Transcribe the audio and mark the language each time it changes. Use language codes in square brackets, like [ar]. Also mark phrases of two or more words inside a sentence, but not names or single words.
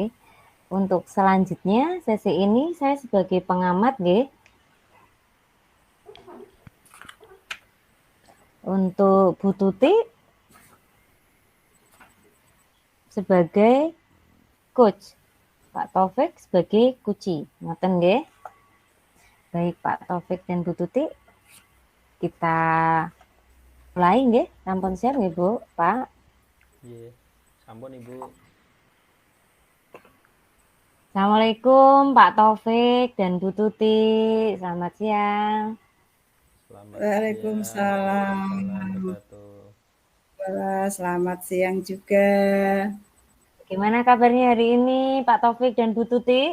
[id] Untuk selanjutnya sesi ini saya sebagai pengamat, untuk Bu Tuti sebagai coach, Pak Taufik sebagai kuci. [jv] Ngoten nggih? [id] Baik Pak Taufik dan Bu Tuti, kita mulai nggih, sampun siap nggih Bu, Pak? [jv] Nggih, sampun Ibu. [id] Assalamualaikum Pak Taufik dan Bu Tuti, selamat siang. Waalaikumsalam. Selamat siang juga. Gimana kabarnya hari ini Pak Taufik dan Bu Tuti?